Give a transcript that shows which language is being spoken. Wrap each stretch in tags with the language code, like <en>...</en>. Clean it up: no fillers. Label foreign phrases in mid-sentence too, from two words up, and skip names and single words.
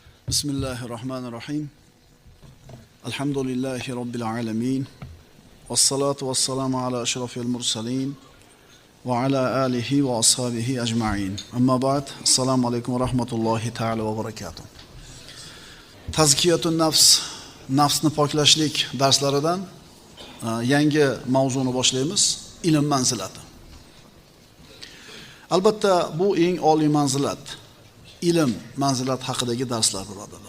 <ar>بسم الله الرحمن الرحيم. الحمد لله رب العالمين. والصلاة والسلام على أشرف المرسلين. وعلى آله وأصحابه أجمعين. أما بعد. السلام عليكم ورحمة الله تعالى وبركاته. تزكية النفس,</ar> <uz>nafsni poklashlik darslaridan yangi mavzuni boshlaymiz. Ilm manzilati. Albatta bu eng oliy manzilat. Ilm manzilat haqidagi darslar birodarlar.</uz>